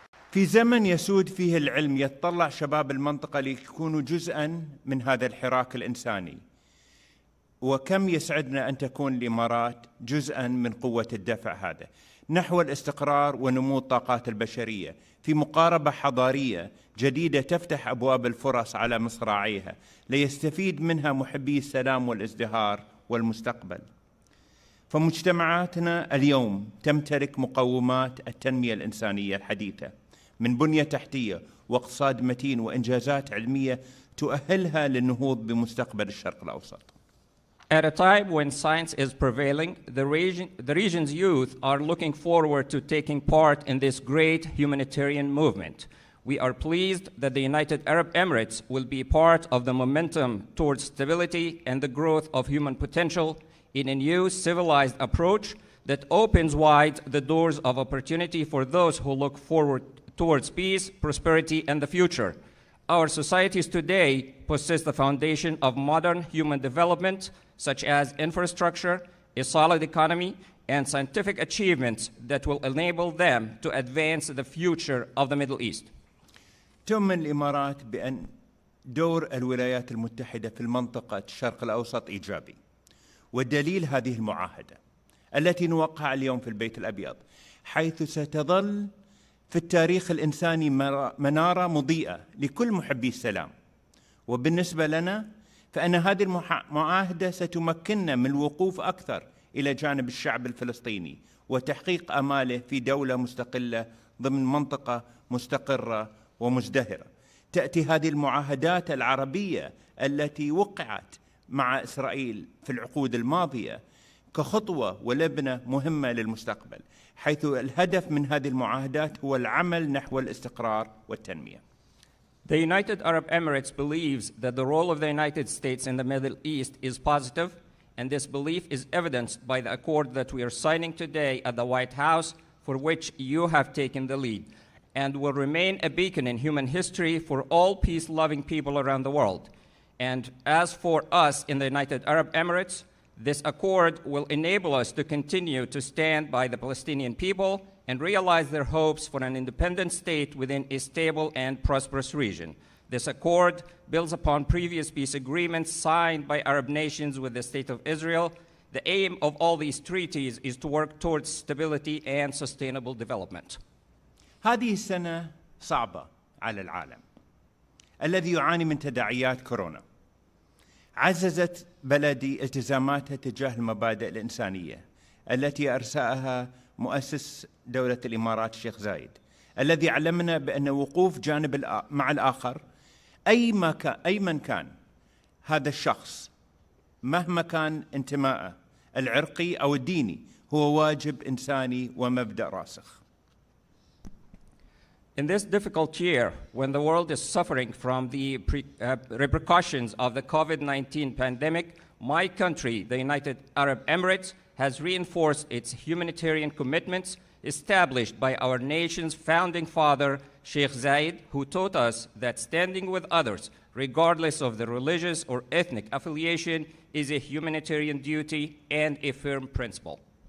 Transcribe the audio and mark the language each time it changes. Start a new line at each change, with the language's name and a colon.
Arabic: في زمن يسود فيه العلم يتطلع شباب المنطقة ليكونوا جزءاً من هذا الحراك الإنساني، وكم يسعدنا أن تكون الإمارات جزءاً من قوة الدفع هذا نحو الاستقرار ونمو الطاقات البشرية في مقاربة حضارية جديدة تفتح أبواب الفرص على مصراعيها ليستفيد منها محبي السلام والازدهار والمستقبل. فمجتمعاتنا اليوم تمتلك مقومات التنمية الإنسانية الحديثة من بنية تحتية واقتصاد متين وإنجازات علمية تؤهلها للنهوض بمستقبل الشرق الأوسط.
English: At a time when science is prevailing, the region's youth are looking forward to taking part in this great humanitarian movement. We are pleased that the United Arab Emirates will be part of the momentum towards stability and the growth of human potential in a new civilized approach that opens wide the doors of opportunity for those who look forward towards peace, prosperity, and the future. Our societies today possess the foundation of modern human development, such as infrastructure, a solid economy, and scientific achievements that will enable them to advance the future of the Middle East.
Arabic: تؤمن الإمارات بأن دور الولايات المتحدة في المنطقة الشرق الأوسط إيجابي، والدليل هذه المعاهدة التي نوقع اليوم في البيت الأبيض، حيث ستظل في التاريخ الإنساني منارة مضيئة لكل محبي السلام. وبالنسبة لنا فإن هذه المعاهدة ستمكننا من الوقوف أكثر إلى جانب الشعب الفلسطيني وتحقيق آماله في دولة مستقلة ضمن منطقة مستقرة ومزدهرة. تأتي هذه المعاهدات العربية التي وقعت مع إسرائيل في العقود الماضية كخطوة ولبنة مهمة للمستقبل، حيث الهدف من هذه المعاهدات هو العمل نحو الاستقرار والتنمية.
English: The United Arab Emirates believes that the role of the United States in the Middle East is positive, and this belief is evidenced by the accord that we are signing today at the White House, for which you have taken the lead, and will remain a beacon in human history for all peace-loving people around the world. And as for us in the United Arab Emirates, this accord will enable us to continue to stand by the Palestinian people and realize their hopes for an independent state within a stable and prosperous region. This accord builds upon previous peace agreements signed by Arab nations with the State of Israel. The aim of all these treaties is to work towards stability and sustainable development.
Arabic: هذه السنة صعبة على العالم الذي يعاني من تداعيات كورونا. عززت بلدي التزاماتها تجاه المبادئ الإنسانية التي أرساها مؤسس دولة الإمارات الشيخ زايد، الذي علمنا بأن وقوف جانب مع الآخر أي من كان هذا الشخص مهما كان انتمائه العرقي أو الديني هو واجب إنساني ومبدأ راسخ.
English: In this difficult year, when the world is suffering from the repercussions of the COVID-19 pandemic, my country, the United Arab Emirates, has reinforced its humanitarian commitments established by our nation's founding father, Sheikh Zayed, who taught us that standing with others, regardless of their religious or ethnic affiliation, is a humanitarian duty and a firm principle.